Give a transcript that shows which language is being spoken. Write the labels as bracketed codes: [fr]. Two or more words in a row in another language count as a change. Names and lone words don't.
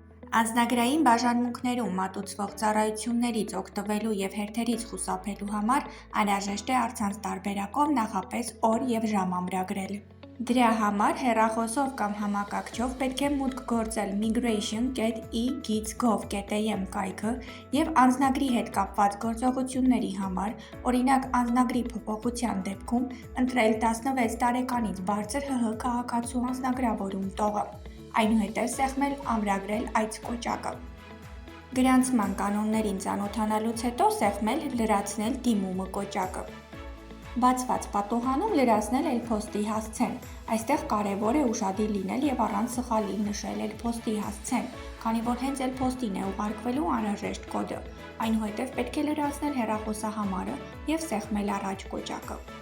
[hy] Անձնագրային բաժանմունքներում մատուցվող ծառայություններից օգտվելու և հերթերից խուսափելու համար անհրաժեշտ է առցանց տարբերակով նախապես օր և ժամ ամրագրել։ Դրա համար հեռախոսով կամ համակարգչով պետք է մուտք գործել migration.e-gids.gov.am կայքը և անձնագրի հետ կապված գործողությունների համար, օրինակ անձնագրի փոփոխության դեպքում, ընտրել 16 տարեկանից բարձր ՀՀ քաղաքացու անձնագրավորում տողը, այնուհետև սեղմել ամրագրել այս կոճակը։ Գրանցման կանոններին ծանոթանալուց հետո սեղմել լրացնել դիմումը կոճակը։ Բացված պատուհանում լրացնել էլ-փոստի հասցեն։ Այստեղ կարևոր է ուշադիր լինել և առանց սխալի նշել էլ-փոստի հասցեն, քանի որ հենց էլ-փոստին է ուղարկվելու անհրաժեշտ կոդը։ Այնուհետև պետք է լրացնել հեռախոսահամարը և սեղմել առաջ կոճակը։